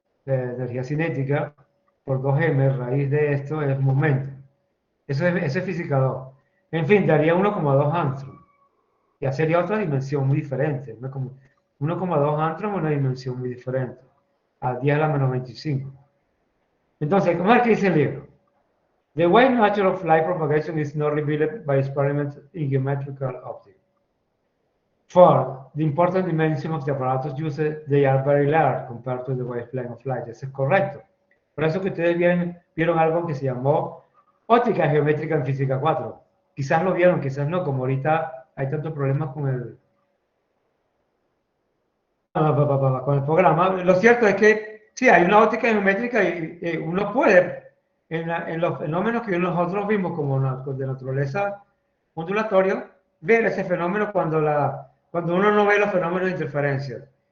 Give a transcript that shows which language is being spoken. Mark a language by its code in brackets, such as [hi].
[es] De energía cinética por 2m, raíz de esto es momento. Eso es física 2. En fin, daría 1,2 angstrom. Ya sería otra dimensión muy diferente. 1,2 angstrom es una dimensión muy diferente. A 10 a la menos 25. Entonces, ¿cómo es que dice el libro? [en] The way nature of light propagation is not revealed by experiments in geometrical optics. For the important dimension of the apparatus used, they are very large compared to the wavelength of light. [es] Eso es correcto. Por eso que ustedes vieron algo que se llamó óptica geométrica en física 4. Quizás lo vieron, quizás no, como ahorita hay tantos problemas con el programa. Lo cierto es que sí, hay una óptica geométrica y uno puede, en los fenómenos que nosotros vimos como de naturaleza ondulatoria, ver ese fenómeno cuando uno no ve los fenómenos de interferencia.